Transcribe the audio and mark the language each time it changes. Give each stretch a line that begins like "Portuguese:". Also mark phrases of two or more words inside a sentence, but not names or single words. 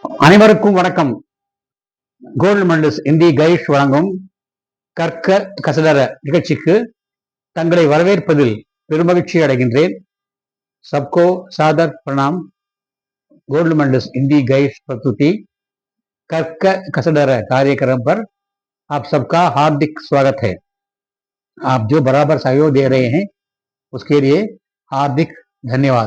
Tamil: அனைவருக்கும் வணக்கம். கோல்டு மெடல்ஸ் இந்தி கைஷ் வழங்கும் கற்க கசடர நிகழ்ச்சிக்கு தங்களை வரவேற்பதில் பெருமகிழ்ச்சி அடைகின்றேன்.
Hindi: सबको सादर प्रणाम. गोल्ड मेडल्स हिंदी गाइड प्रस्तुति कर्क कसडर कार्यक्रम पर आप सबका हार्दिक स्वागत है. आप जो बराबर सहयोग दे रहे हैं उसके लिए हार्दिक धन्यवाद.